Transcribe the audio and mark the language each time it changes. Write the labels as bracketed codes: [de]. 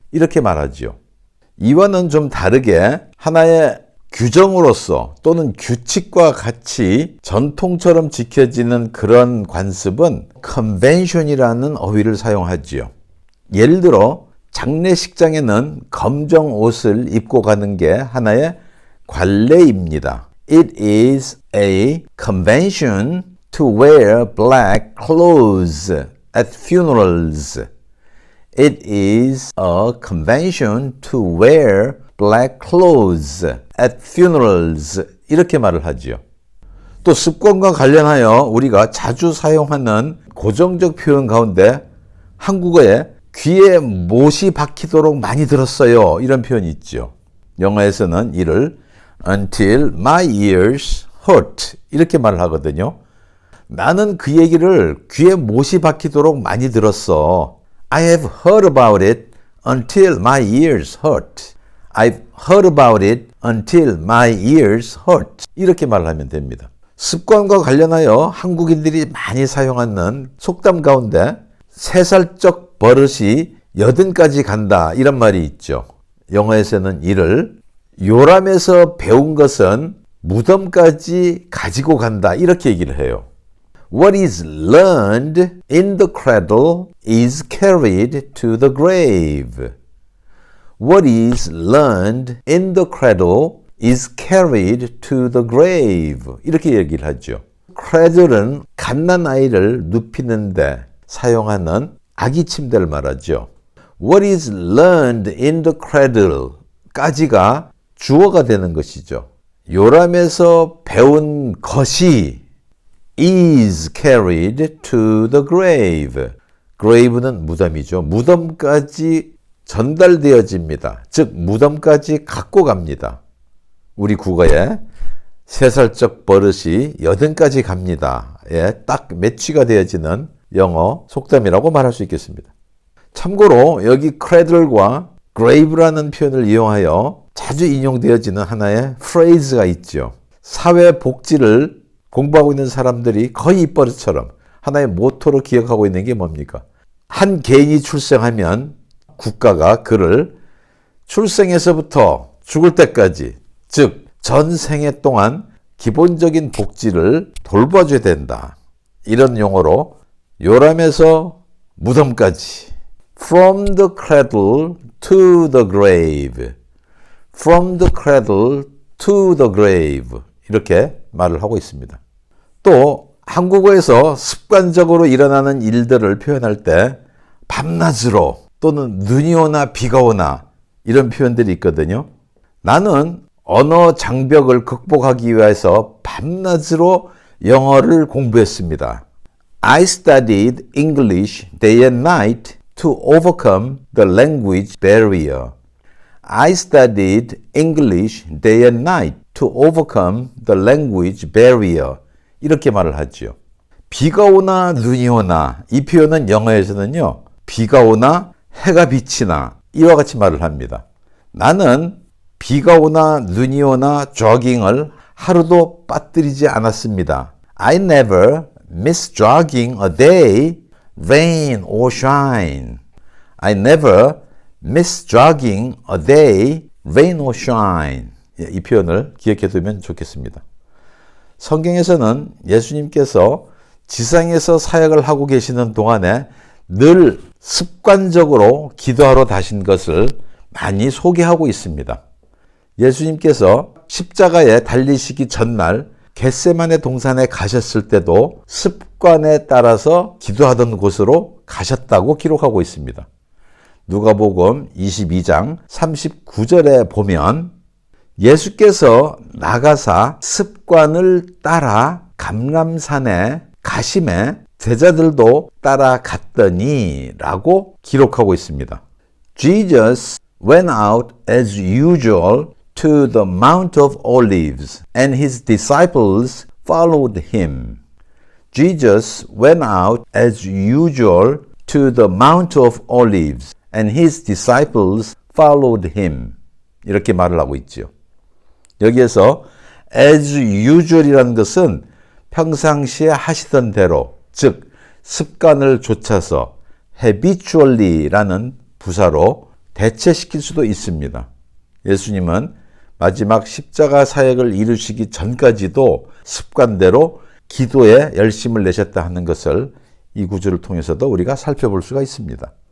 [ko] 이렇게 말하죠. 이와는 좀 다르게 하나의 규정으로서 또는 규칙과 같이 전통처럼 지켜지는 그런 관습은 convention이라는 어휘를 사용하지요. 예를 들어 장례식장에는 검정 옷을 입고 가는 게 하나의 관례입니다. [en] It is a convention to wear black clothes at funerals. It is a convention to wear black clothes at funerals. [ko] 이렇게 말을 하지요. 또 습관과 관련하여 우리가 자주 사용하는 고정적 표현 가운데 한국어에 귀에 못이 박히도록 많이 들었어요. 이런 표현이 있죠. 영어에서는 이를 [en] until my ears hurt [ko] 이렇게 말을 하거든요. 나는 그 얘기를 귀에 못이 박히도록 많이 들었어. [en] I have heard about it until my ears hurt. I've heard about it until my ears hurt. [ko] 이렇게 말하면 됩니다. 습관과 관련하여 한국인들이 많이 사용하는 속담 가운데 3살적 버릇이 80까지 간다 이런 말이 있죠. 영어에서는 이를 요람에서 배운 것은 무덤까지 가지고 간다 이렇게 얘기를 해요. [en] What is learned in the cradle is carried to the grave. What is learned in the cradle is carried to the grave. [ko] 이렇게 얘기를 하죠. cradle은 갓난아이를 눕히는데 사용하는 아기 침대를 말하죠. [en] What is learned in the cradle [ko] 까지가 주어가 되는 것이죠. 요람에서 배운 것이 [en] is carried to the grave. [ko] grave는 무덤이죠. 무덤까지 전달되어집니다. 즉 무덤까지 갖고 갑니다. 우리 국어에 3살적 버릇이 80까지 갑니다. 예, 딱 매치가 되어지는 영어 속담이라고 말할 수 있겠습니다. 참고로 여기 cradle과 grave라는 표현을 이용하여 자주 인용되어지는 하나의 phrase가 있죠. 사회복지를 공부하고 있는 사람들이 거의 입버릇처럼 하나의 모토로 기억하고 있는 게 뭡니까? 한 개인이 출생하면 국가가 그를 출생에서부터 죽을 때까지, 즉 전생애 동안 기본적인 복지를 돌봐줘야 된다. 이런 용어로 요람에서 무덤까지 [en] From the cradle to the grave. From the cradle to the grave. [ko] 이렇게 말을 하고 있습니다. 또 한국어에서 습관적으로 일어나는 일들을 표현할 때 밤낮으로 또는 눈이 오나 비가 오나 이런 표현들이 있거든요. 나는 언어 장벽을 극복하기 위해서 밤낮으로 영어를 공부했습니다. [en] I studied English day and night to overcome the language barrier. I studied English day and night to overcome the language barrier. [ko] 이렇게 말을 하죠. 비가 오나 눈이 오나 이 표현은 영어에서는요. 비가 오나 해가 비치나 이와 같이 말을 합니다. 나는 비가 오나 눈이 오나 조깅을 하루도 빠뜨리지 않았습니다. [en] I never miss jogging a day, rain or shine. I never miss jogging a day, rain or shine. [ko] 이 표현을 기억해 두면 좋겠습니다. 성경에서는 예수님께서 지상에서 사역을 하고 계시는 동안에 늘 습관적으로 기도하러 다신 것을 많이 소개하고 있습니다. 예수님께서 십자가에 달리시기 전날 겟세마네 동산에 가셨을 때도 습관에 따라서 기도하던 곳으로 가셨다고 기록하고 있습니다. 누가복음 22장 39절에 보면 예수께서 나가사 습관을 따라 감람산에 가심에 제자들도 따라갔더니 라고 기록하고 있습니다. [en] Jesus went out as usual to the Mount of Olives, and his disciples followed him. Jesus went out as usual to the Mount of Olives, and his disciples followed him. [ko] 이렇게 말을 하고 있죠. 여기에서 as usual이라는 것은 평상시에 하시던 대로, 즉 습관을 좇아서 habitually라는 부사로 대체시킬 수도 있습니다. 예수님은 마지막 십자가 사역을 이루시기 전까지도 습관대로 기도에 열심을 내셨다 하는 것을 이 구절을 통해서도 우리가 살펴볼 수가 있습니다.